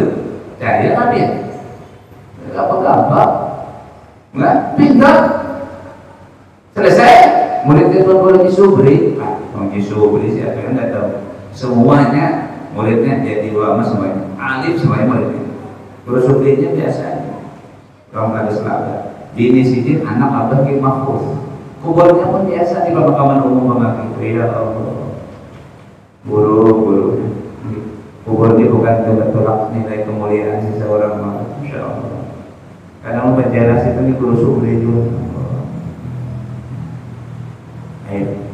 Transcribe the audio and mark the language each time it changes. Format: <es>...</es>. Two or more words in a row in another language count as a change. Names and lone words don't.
<id>Cari apa ya? Gampang, nggak pintar. Selesai, muridnya tuan Haji Subri. Haji Subri siapa yang nggak tahu? Semuanya muridnya jadi ulama semuanya, alif semuanya muridnya. Guru Subrinya biasa aja. Orang ada selama.</id> <bjn>Bini Sidin anak abah Ki Mahfuz.</bjn> <id>Kuburnya pun biasa di pemakaman umum memakai. Ya Allah. Guru. Kubur ini bukan tolak nilai kemuliaan seseorang,</id> <ar>Masya Allah.</ar> <id>Kadang penjelas itu nih guru Subri juga. Ayo.</id>